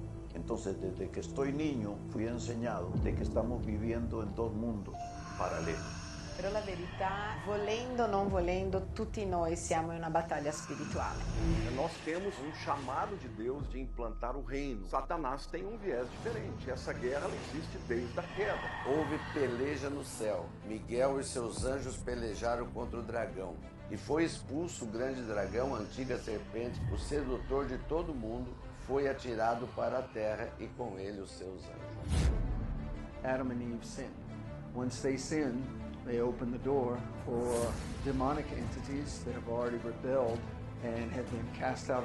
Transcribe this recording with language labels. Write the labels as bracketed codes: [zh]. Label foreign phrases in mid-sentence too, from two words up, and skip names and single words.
[es] Entonces, desde que estoy niño, fui enseñado de que estamos viviendo en dos mundos paralelos. [it] Però la verità, volendo o non volendo, tutti noi siamo in una battaglia spirituale. [pt] Nós temos um chamado de Deus de implantar o reino. Satanás tem um viés diferente. Essa guerra ela existe desde a queda. Houve peleja no céu. Miguel e seus anjos pelejaram contra o dragão. E foi expulso o grande dragão, a antiga serpente, o sedutor de todo mundo, foi atirado para a terra e com ele os seus anjos. [en] Adam and Eve sinned. Once they sinned, they opened the door for demonic entities that have already rebelled and have been cast out